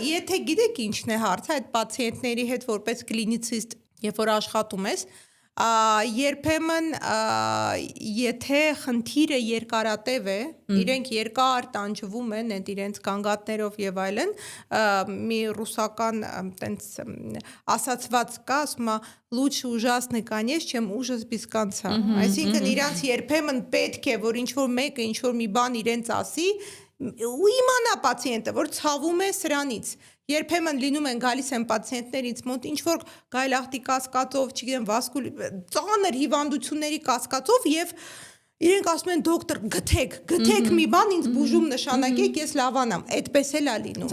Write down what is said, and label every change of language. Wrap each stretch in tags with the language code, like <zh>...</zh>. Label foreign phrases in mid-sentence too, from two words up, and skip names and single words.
<hy>Եթե գիտեք ինչն է հարցը, այդ պացիենտների հետ որպես կլինիցիստ, երբ որ աշխատում ես, երբեմն եթե խնդիրը երկարատև է, իրենք երկար տանջվում են այդ իրենց գանգատներով եւ այլն, մի ռուսական տենց ասացված կա, ասում է</hy> <ru>лучше ужасный конец, чем ужас без конца։</ru> <hy>Այսինքն իրանց երբեմն պետք է որ ինչ որ մեկը ինչ որ մի բան իրենց ասի, ու իմանա պացիենտը, որ ցավում է սրանից։ Երբեմն լինում են գալիս են պացիենտներից մոտ ինչ որ գայլախտի կասկածով, չգիտեմ, ծանր հիվանդությունների կասկածով եւ իրենք ասում են դոկտոր գթեք մի բան ինձ բուժում նշանակեք ես լավանամ, այդպես էլ է լինում։</hy>